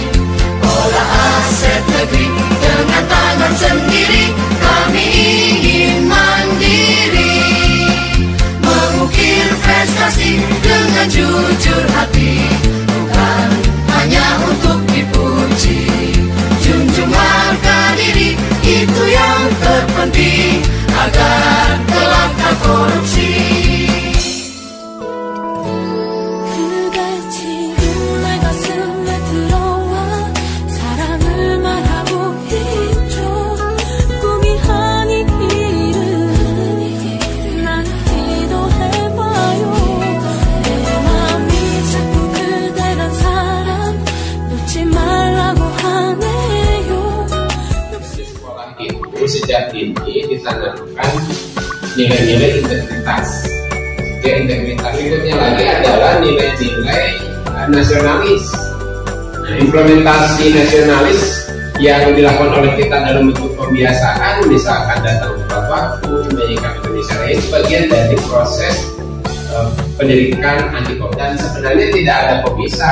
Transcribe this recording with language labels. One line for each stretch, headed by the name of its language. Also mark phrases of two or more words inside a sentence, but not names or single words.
Indonesian: Olah aset negeri dengan tangan sendiri, kami ingin mandiri, mengukir prestasi dengan jujur hati, bukan hanya untuk dipuji. Junjung harga diri, itu yang terpenting agar kelak tak korupsi.
Korean: 그대 지금 내 가슴에 들어와 사랑을 말하고 있죠. 꿈이 아니기를 난 기도해봐요. 내 맘이 자꾸 그대란 사람 놓지 말라고 하네요.
Indonesian: Sekolah itu sejak dini ditanamkan nilai-nilai integritas. Integritas berikutnya lagi adalah nilai-nilai nasionalis. Nah, implementasi nasionalis yang dilakukan oleh kita dalam bentuk pembiasaan, misalkan datang tepat waktu, menyanyikan Indonesia Raya, itu bagian dari proses pendidikan anti korupsi, dan sebenarnya tidak ada pemisah.